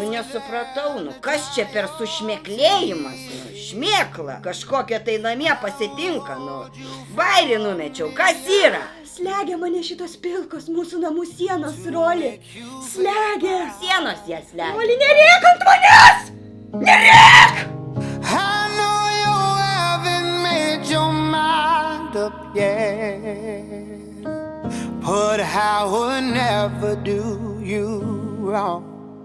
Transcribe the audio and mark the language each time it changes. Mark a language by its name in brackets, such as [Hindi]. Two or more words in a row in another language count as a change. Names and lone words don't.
[Lithuanian] Nesupratau, kas čia per sušmėklėjimas, šmėkla, kažkokia tai namie pasitinka, bairį numečiau, kas yra? Slegia mane šitos pilkos mūsų namų sienos, Roli. Slegia. Sienos jas slegia. Roli, nerėk ant manęs! Nerėk! [English] I know you haven't made your mind up yet, but I would never do you wrong.